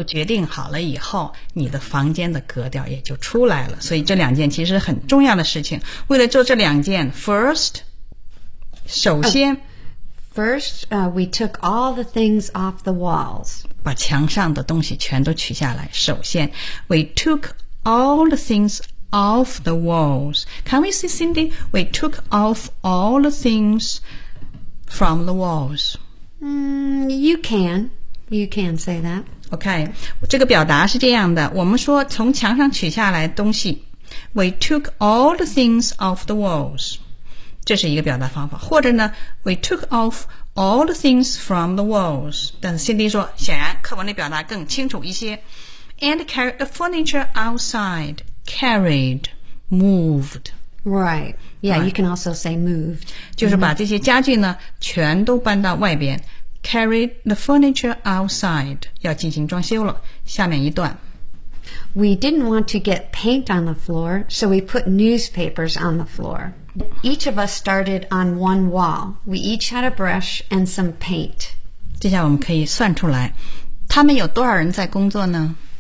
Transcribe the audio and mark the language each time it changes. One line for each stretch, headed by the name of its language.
Chinese: 决定好了以后，你的房间的格调也就出来了。所以这两件其实很重要的事情，为了做这两件 first 首先、
English: First, we took all the things off the walls.
Chinese: 把墙上的东西全都取下来。首先
English: we took all the things off the walls. Can we see, Cindy? We took off all the things from the walls. You can say that. Okay,
Chinese: 这个表达是这样的，我们说从墙上取下来东西，
English: we took all the things off the walls.
Chinese: 这是一个表达方法，或者呢
English: ，we took off all the things from the walls。
Chinese: 但是 Cindy 说，显然课文里表达更清楚一些。
English: And carried the furniture outside, carried, moved. Right. Yeah. You can also say moved.
Chinese: 就是把这些家具呢，全都搬到外边。
English: Carried the furniture outside.
Chinese: 要进行装修了。下面一段。
English: We didn't want to get paint on the floor, so we put newspapers on the floor. Each of us started on one wall. We each had a brush and some paint.
Chinese: 接下来我们可以算出来，他们有多少人在工作呢？